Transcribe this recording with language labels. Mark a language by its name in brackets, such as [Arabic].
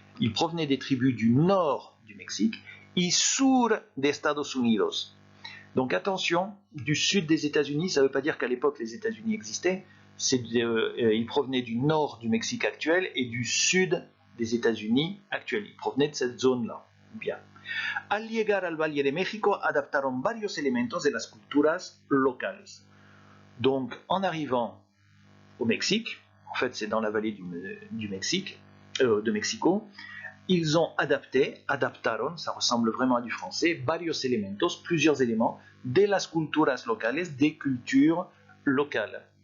[French] Ils provenaient des tribus du nord du Mexique, [Spanish] y sur de Estados Unidos. [French] Donc attention, du sud des États-Unis, ça ne veut pas dire qu'à l'époque les États-Unis existaient. Ils provenaient du nord du Mexique actuel et du sud des États-Unis actuels. Ils provenaient de cette zone-là. Bien. [Spanish] Al llegar al Valle de México, adaptaron varios elementos de las culturas locales. [French] Donc, en arrivant au Mexique, en fait c'est dans la vallée du Mexique, de Mexico, ils ont adaptaron, ça ressemble vraiment à du français, [Spanish] varios elementos, [French] plusieurs éléments, [Spanish] de las culturas locales, [French] des cultures locales.